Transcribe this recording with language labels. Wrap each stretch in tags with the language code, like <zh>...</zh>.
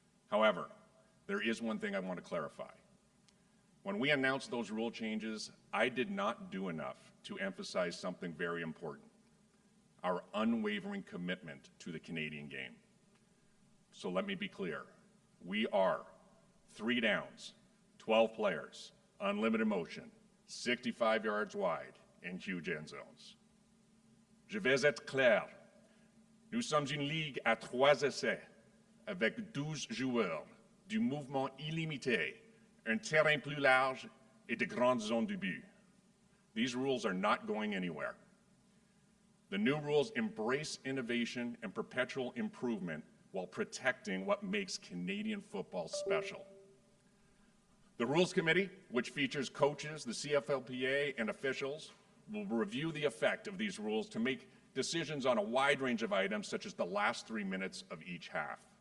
<en>However, there is one thing I want to clarify. When we announced those rule changes, I did not do enough to emphasize something very important: our unwavering commitment to the Canadian game. So let me be clear. We are 3 downs, 12 players, unlimited motion, 65 yards wide, and huge end zones.</en> <fr>Je vais être clair. Nous sommes une ligue à 3 essais, avec 12 joueurs, du mouvement illimité, un terrain plus large, et de grandes zones de but.</fr> <en>These rules are not going anywhere. The new rules embrace innovation and perpetual improvement while protecting what makes Canadian football special. The Rules Committee, which features coaches, the CFLPA, and officials, will review the effect of these rules to make decisions on a wide range of items, such as the last 3 minutes of each half.</en>